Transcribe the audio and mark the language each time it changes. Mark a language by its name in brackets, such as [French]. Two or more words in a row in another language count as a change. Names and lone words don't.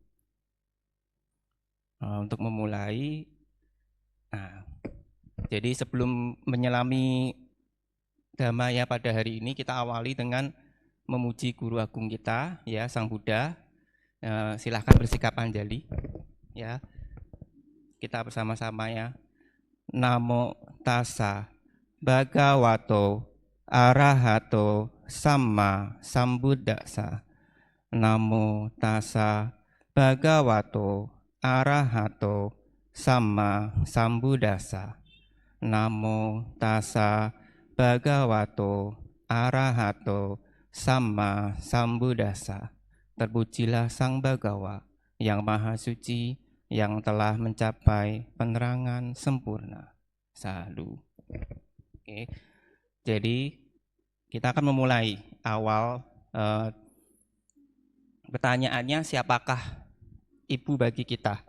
[Indonesian] Untuk memulai, jadi sebelum menyelami Dhamma ya pada hari ini, kita awali dengan memuji guru agung kita, ya, Sang Buddha. Silahkan bersikap anjali, ya. Kita bersama-sama ya. [Pali] Namo tassa bhagavato arahato samma sambuddhassa. Namo tassa bhagavato arahato samma sambuddhassa. Namo tassa bhagavato arahato samma sambuddhassa. [Indonesian] Terpujilah Sang Bhagawa yang Maha Suci, yang telah mencapai penerangan sempurna. Salu. Oke. Jadi kita akan memulai awal pertanyaannya, siapakah ibu bagi kita?